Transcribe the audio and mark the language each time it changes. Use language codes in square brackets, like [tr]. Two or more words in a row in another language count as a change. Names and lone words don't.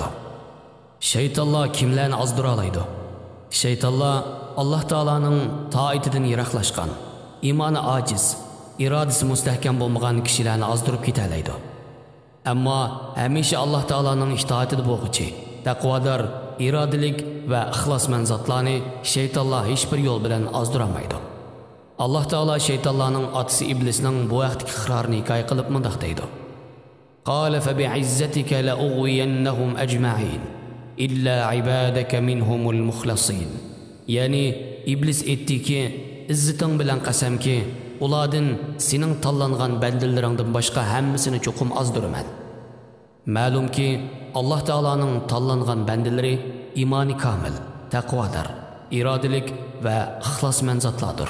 [uz] Shaytonlar kimlarni ozdira oladi? Shaytonlar Alloh taolaning toatidan yiroqlashgan, iymoni ojiz, irodasi mustahkam bo'lmagan kishilarni ozdirib ketalaydi. Ammo hamisha Alloh taolaning itoatida bo'lguchi, taqvodor, irodalik va ixlosmand zotlarni shaytonlar hech bir yo'l bilan ozdira olmaydi. Alloh taolo shaytonlarning otasi iblisning bu vaqtdagi iqrorini hikoya qilib mundaq deydi: [ar] "قال فبعزتك لأغوينهم أجمعين إلا عبادك منهم المخلصين." [uz] Ya'ni iblis aytdiki, izziting bilan qasamki, ulardan sening tanlangan bandalaringdan boshqa hammasini cho'qim ozdiraman. Ma'lumki, Alloh taolaning tanlangan bandalari iymoni komil, taqvodor, irodalik va ixlosmand zotlardir.